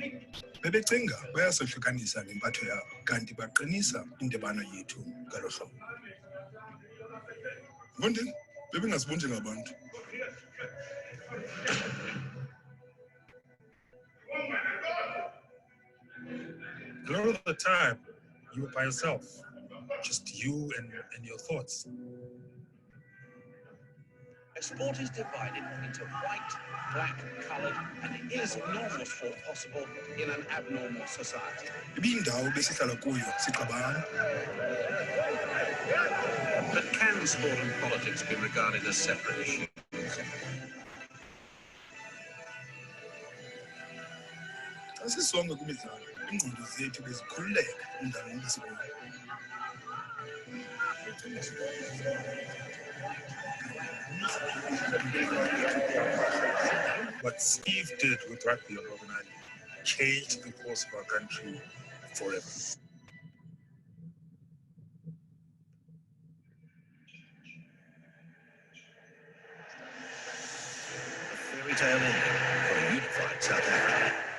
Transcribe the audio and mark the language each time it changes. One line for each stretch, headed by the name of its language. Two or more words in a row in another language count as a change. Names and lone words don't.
Xhosa: Bebecinga bayasahlukanisa ngempatho yabo kanti baqinisa indebano yethu ngalo hlobo. Yabona bebengaziboni njengabantu.
English: A lot of the time, you were by yourself, just you and your thoughts. Sport is divided into white, black, coloured, and is normal sport possible in an abnormal society? But can sport and politics be regarded as separate issues?
Xhosa: Asisonke kumidlalo, ingqondo zethu bezikhululeka endaweni besikolo.
English: What Steve did with rugby on Robben Island changed the course of our country forever. A fairy tale ending for a unified South Africa.